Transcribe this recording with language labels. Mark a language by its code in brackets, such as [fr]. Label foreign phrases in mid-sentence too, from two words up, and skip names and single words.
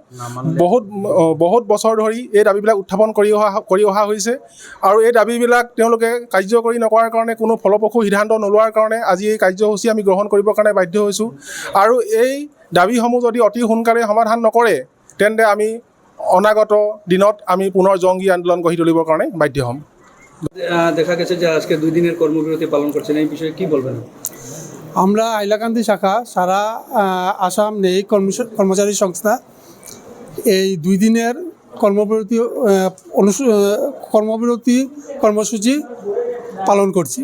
[as] বহুত বছৰ ধৰি এই দাবীবিলাক উত্থাপন কৰি অহা হৈছে আৰু এই দাবীবিলাক তেওঁলোকে কাৰ্যকৰী নকৰাৰ কাৰণে, কোনো ফলপ্ৰসূ সিদ্ধান্ত নোলোৱাৰ কাৰণে আজি এই কাৰ্যসূচী আমি গ্ৰহণ কৰিবৰ কাৰণে বাধ্য হৈছোঁ। আৰু এই দাবীসমূহ যদি অতি সোনকালে সমাধান নকৰে তেন্তে আমি অনাগত দিনত আমি পুনৰ জংগী আন্দোলন গঢ়ি তুলিবৰ কাৰণে বাধ্য হ'ম। [bn] দেখা গেছে যে আজকে 2 দিনের কর্মবিরতি পালন করছেন, এই বিষয়ে কি বলবেন? আমরা হাইলাকান্দি শাখা সারা আসাম ন্যায়িক কর্মচারী সংস্থা এই 2 দিনের কর্মসূচি পালন করছি।